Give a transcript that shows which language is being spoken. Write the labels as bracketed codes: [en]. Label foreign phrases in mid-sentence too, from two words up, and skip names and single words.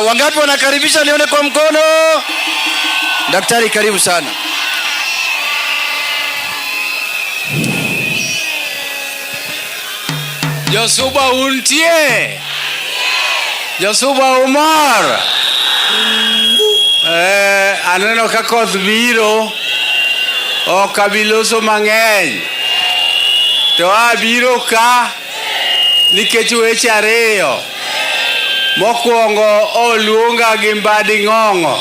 [sw] Wangapi wanakaribisha nione kwa mkono? Daktari, karibu sana. [luo] Josuba untie. Josuba Umar. Aneno ka koth biro. Kabiloso mang'eny. To abiro ka nikech weche ariyo. Mokwongo oluonga gi Mbadi Ng'ong'o.